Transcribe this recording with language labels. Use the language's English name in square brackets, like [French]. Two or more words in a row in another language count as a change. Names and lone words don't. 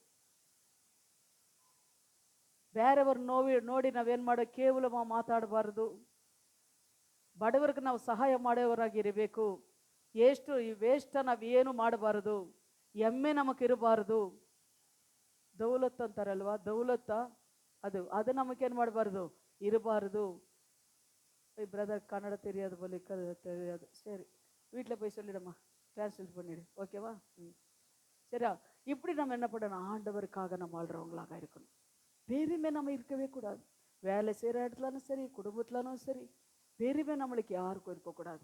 [Kannada] ಬೇರೆಯವ್ರ ನೋಡಿ ನಾವೇನು ಮಾಡೋ ಕೇವಲ ಮಾತಾಡಬಾರ್ದು. ಬಡವರಿಗೆ ನಾವು ಸಹಾಯ ಮಾಡೋವರಾಗಿರಬೇಕು. ಎಷ್ಟು ಈ ವೇಸ್ಟ್ ನಾವೇನು ಮಾಡಬಾರದು. ಎಮ್ಮೆ ನಮಗಿರಬಾರ್ದು. ದೌಲತ್ ಅಂತಾರಲ್ವಾ, ದೌಲತ್ತ ಅದು ನಮಗೇನು ಮಾಡಬಾರ್ದು, ಇರಬಾರ್ದು. [Tamil] பிரதர் கன்னட தெரியாது போல, தெரியாது. சரி, வீட்டில் போய் சொல்லிடுமா, டிரான்ஸ்லேட் பண்ணிடு, ஓகேவா? சரியா? இப்படி நம்ம என்ன பண்ணணும், ஆண்டவருக்காக நம்ம வாழ்றவங்களாக இருக்கணும். பெருமை நம்ம இருக்கவே கூடாது. வேலை செய்கிற இடத்துலனும் சரி, குடும்பத்துலனும் சரி, பெருமை நம்மளுக்கு யாருக்கும் இருக்கக்கூடாது.